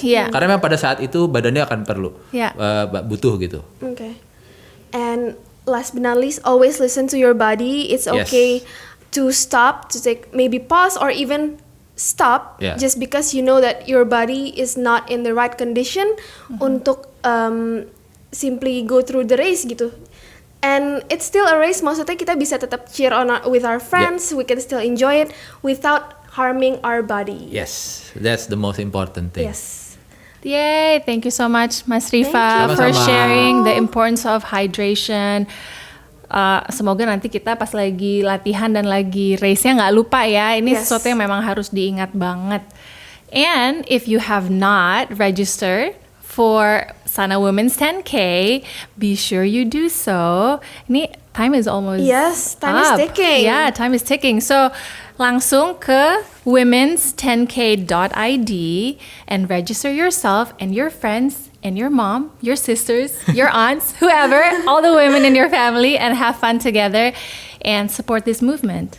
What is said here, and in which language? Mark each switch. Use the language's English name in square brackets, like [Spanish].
[Indonesian] Karena memang pada saat itu badannya akan perlu, butuh gitu. [English] Okay. And last but not least, always listen to your body. It's okay to stop, to take maybe pause or even stop just because you know that your body is not in the right condition untuk simply go through the race gitu. And it's still a race, [Indonesian] maksudnya kita bisa tetap [English] cheer on with our friends, we can still enjoy it without harming our body. Yes, that's the most important thing. Yes. Yay, thank you so much Mas Rifa for sharing the importance of hydration. [Indonesian] Semoga nanti kita pas lagi latihan dan lagi race-nya nggak lupa ya. Ini sesuatu yang memang harus diingat banget. [English] And if you have not registered for Sana Women's 10K, be sure you do so. Ini time is almost time is ticking. Yeah, time is ticking. So [Indonesian] langsung ke [English] womens10k.id and register yourself and your friends and your mom, your sisters, your aunts, whoever, all the women in your family, and have fun together and support this movement.